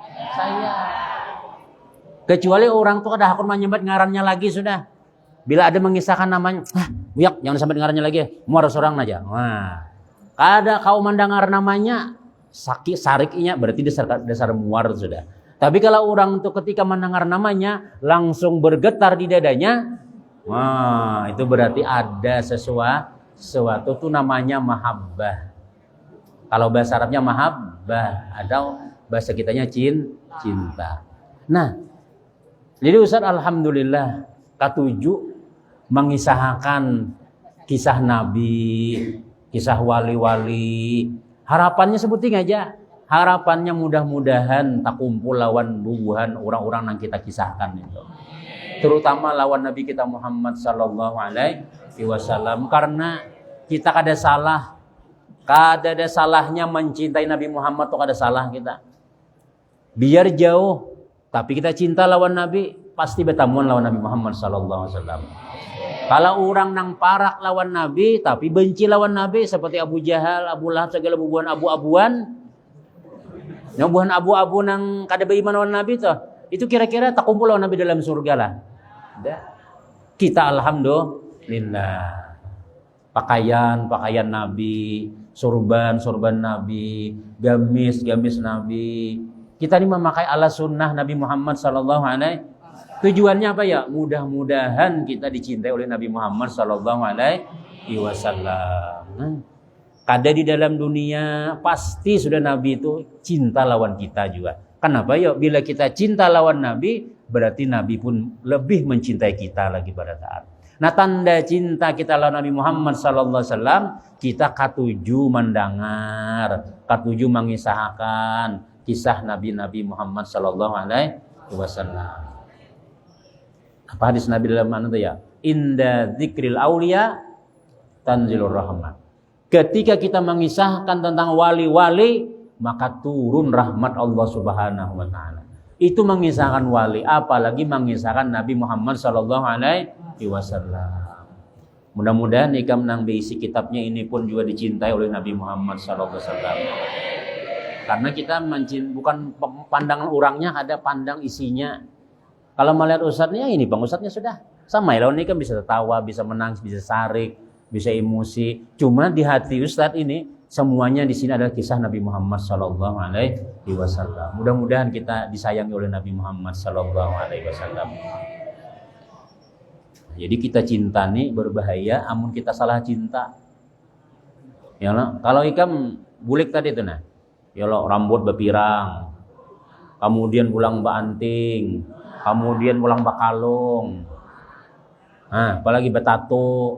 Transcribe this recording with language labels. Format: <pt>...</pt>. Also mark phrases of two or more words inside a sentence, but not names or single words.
<bjn>Kecuali orang tuh kada hakun menyebut ngarannya lagi sudah. Bila ada mengisahkan namanya, buyak jangan sampai ngarannya lagi, muar seorang aja. Wah, kada kau mendengar namanya, sakit sariknya berarti dasar muar sudah. Tapi kalau orang tuh ketika mendengar namanya langsung bergetar di dadanya, wah itu berarti ada sesuatu tuh namanya mahabbah. Kalau bahasa Arabnya mahabbah, atau bahasa kitanya cinta. Nah, jadi Ustaz alhamdulillah ketujuh mengisahkan kisah Nabi, kisah wali-wali. Harapannya sebuting aja. Harapannya mudah-mudahan tak kumpul lawan bubuhan orang-orang yang kita kisahkan itu. Terutama lawan Nabi kita Muhammad</bjn> <ar>صلى الله عليه وسلم,</ar> <bjn>karena kita kada ada salahnya mencintai Nabi Muhammad, tuh kada salah kita. Biar jauh tapi kita cinta lawan Nabi, pasti bertamuan lawan Nabi Muhammad</bjn> <ar>صلى الله عليه وسلم.</ar> <bjn>Kalau orang nang parak lawan Nabi tapi benci lawan Nabi seperti Abu Jahal, Abu Lahab, segala bubuhan abu-abuan. Yang bubuhan abu-abu nang kada beriman lawan Nabi tuh, itu kira-kira tak kumpul lawan Nabi dalam surga lah. Kita alhamdulillah pakaian Nabi, sorban Nabi, gamis Nabi. Kita ini memakai ala sunnah Nabi Muhammad</bjn> <ar>صلى الله عليه.</ar> <bjn>Tujuannya apa ya? Mudah-mudahan kita dicintai oleh Nabi Muhammad</bjn> <ar>صلى الله عليه وسلم.</ar> <bjn>Kada di dalam dunia pasti sudah Nabi itu cinta lawan kita juga. Kenapa ya? Bila kita cinta lawan Nabi, berarti Nabi pun lebih mencintai kita lagi pada saat. Nah, tanda cinta kita lawan Nabi Muhammad</bjn> <ar>صلى الله عليه وسلم,</ar> <bjn>kita katuju mendengar, katuju mengisahkan kisah Nabi Muhammad</bjn> <ar>صلى الله عليه وسلم.</ar> <bjn>Apa hadis Nabi dalam mana itu ya?</bjn> <ar>عند ذكر الأولياء تنزل الرحمة.</ar> <bjn>Ketika kita mengisahkan tentang wali-wali, maka turun rahmat Allah</bjn> <ar>سبحانه وتعالى.</ar> <bjn>Itu mengisahkan wali, apalagi mengisahkan Nabi Muhammad</bjn> <ar>صلى الله عليه وسلم.</ar> <bjn>Mudah-mudahan ikam nang berisi kitabnya ini pun juga dicintai oleh Nabi Muhammad</bjn> <ar>صلى الله عليه وسلم.</ar> <bjn>Karena kita bukan pandangan orangnya, ada pandang isinya. Kalau melihat ustadznya, ini bang ustadznya sudah sama ya, lawan ini kan bisa tertawa, bisa menangis, bisa sarik, bisa emosi. Cuma di hati ustadz ini semuanya di sini adalah kisah Nabi Muhammad</bjn> <ar>صلى الله عليه وسلم.</ar> <bjn>Mudah-mudahan kita disayangi oleh Nabi Muhammad</bjn> <ar>صلى الله عليه وسلم.</ar> <bjn>Jadi kita cinta nih berbahaya, amun kita salah cinta. Ya lah, kalau ikam bulik tadi itu nah, ya lo rambut berpirang, kemudian pulang banting, kemudian pulang bakalung, apalagi betato.</bjn>